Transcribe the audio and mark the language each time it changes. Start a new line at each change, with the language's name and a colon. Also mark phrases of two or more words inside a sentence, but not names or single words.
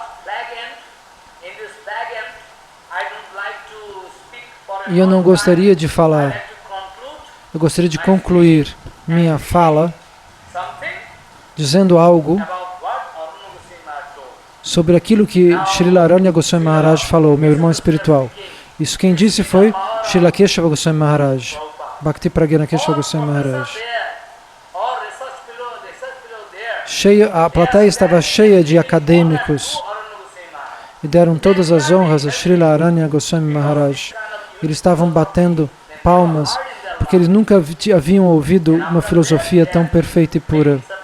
Portuguese: E eu não gostaria de falar, eu gostaria de concluir minha fala dizendo algo sobre aquilo que Srila Aranya Goswami Maharaj falou, meu irmão espiritual. Isso quem disse foi Srila Keshava Goswami Maharaj, Bhakti Pragyana Keshava Goswami Maharaj. A plateia estava cheia de acadêmicos e deram todas as honras a Srila Aranya Goswami Maharaj. Eles estavam batendo palmas porque eles nunca haviam ouvido uma filosofia tão perfeita e pura.